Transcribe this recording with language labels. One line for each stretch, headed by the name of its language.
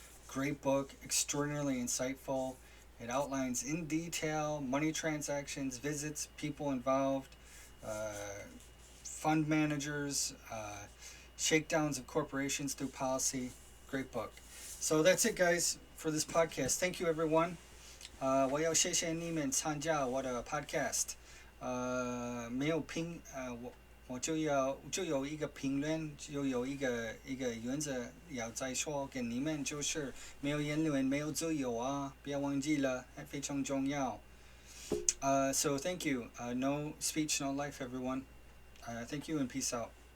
English: Great book, extraordinarily insightful. It outlines in detail money transactions, visits, people involved, uh, fund managers, shakedowns of corporations through policy. Great book. So that's it, guys, for this podcast. Thank you, everyone.
Chinese: 我要谢谢你们参加我的 podcast。没有评我就有一个评论，就有一个原则要再说跟你们，就是没有言论没有自由啊，不要忘记了，非常重要。
English: So thank you. No speech, no life, everyone. Thank you and peace out.